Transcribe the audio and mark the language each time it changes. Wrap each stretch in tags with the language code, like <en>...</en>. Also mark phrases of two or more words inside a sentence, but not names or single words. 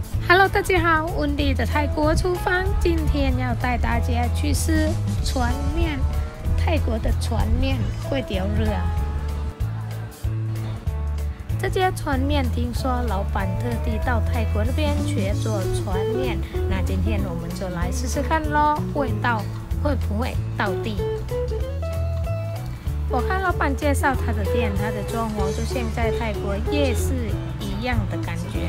<zh>Hello， 大家好，温迪的泰国厨房，今天要带大家去吃船面，泰国的船面</zh> <th>ก๋วยเตี๋ยวเรือ。</th> <zh>这家船面听说老板特地到泰国那边学做船面，那今天我们就来试试看咯，味道会不会到地？我看老板介绍他的店，他的装潢就像在泰国夜市一样的感觉。</zh>